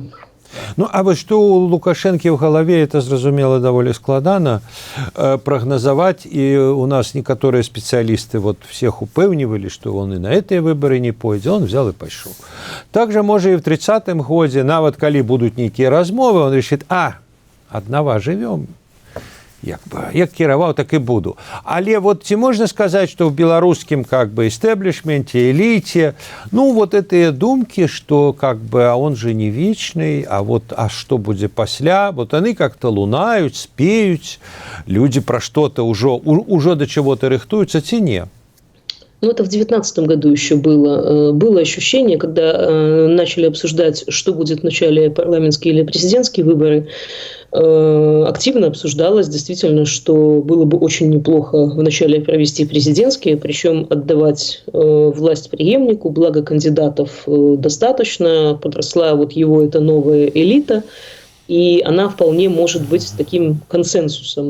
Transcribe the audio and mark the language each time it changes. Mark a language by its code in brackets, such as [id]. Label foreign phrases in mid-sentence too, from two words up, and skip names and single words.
[ru] А вот что у Лукашенко в голове, это, зразумела, довольно складана прогнозовать, и у нас некоторые специалисты всех упевнивали, что он и на эти выборы не пойдет, он взял и пошел. Также, может, и в 30-м году, нават коли будут некие размовы, он решит, [be] аднава жывём. Як кіраваў, так і буду. Але вот ці можна сказаць, што ў беларускім эстэблішменце, эліце, вот этыя думкі, што [ru] а он же не вечны, [be] а што будзе пасля, яны как-то лунаюць, спеюць, людзі пра што-то ўжо да чаго-то рыхтуюцца ці не? [ru] Это в 2019 году еще было. Было ощущение, когда начали обсуждать, что будет в начале парламентские или президентские выборы, активно обсуждалось действительно, что было бы очень неплохо вначале провести президентские, причем отдавать власть преемнику, благо кандидатов достаточно, подросла его эта новая элита, и она вполне может быть таким консенсусом.